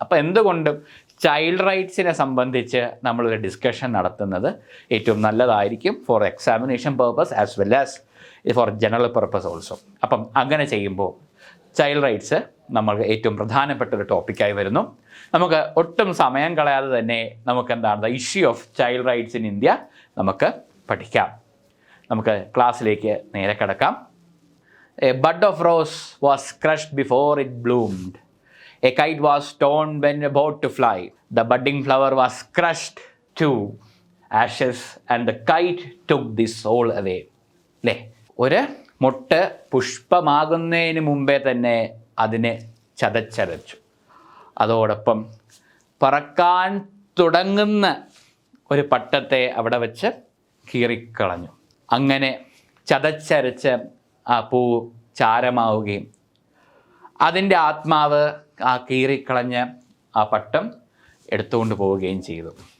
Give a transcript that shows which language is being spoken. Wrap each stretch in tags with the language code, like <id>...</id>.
<ml>അപ്പോൾ എന്തുകൊണ്ടും ചൈൽഡ് റൈറ്റ്സിനെ സംബന്ധിച്ച് നമ്മളൊരു ഡിസ്കഷൻ നടത്തുന്നത് ഏറ്റവും നല്ലതായിരിക്കും</ml> <en>For examination purpose as well as for general purpose also.</en> <ml>അപ്പം അങ്ങനെ ചെയ്യുമ്പോൾ ചൈൽഡ് റൈറ്റ്സ് നമ്മൾക്ക് ഏറ്റവും പ്രധാനപ്പെട്ട ഒരു ടോപ്പിക്കായി വരുന്നു. നമുക്ക് ഒട്ടും സമയം കളയാതെ തന്നെ നമുക്കെന്താണ്</ml> <en>the issue of child rights in India</en> <ml>നമുക്ക് പഠിക്കാം. നമുക്ക് ക്ലാസ്സിലേക്ക് നേരെ കിടക്കാം.</ml> <en>A bud of rose was crushed before it bloomed. A kite was torn when about to fly. The budding flower was crushed to ashes and the kite took the soul away.</en> <ml>അല്ലേ? ഒരു മൊട്ട് പുഷ്പമാകുന്നതിന് മുമ്പേ തന്നെ അതിനെ ചതച്ചരച്ചു. അതോടൊപ്പം പറക്കാൻ തുടങ്ങുന്ന ഒരു പട്ടത്തെ അവിടെ വെച്ച് കീറിക്കളഞ്ഞു. അങ്ങനെ ചതച്ചരച്ച് ആ പൂ ചാരമാവുകയും അതിൻ്റെ ആത്മാവ് ആ കീറിക്കളഞ്ഞ് ആ പട്ടം എടുത്തുകൊണ്ട് പോവുകയും ചെയ്തു.</ml>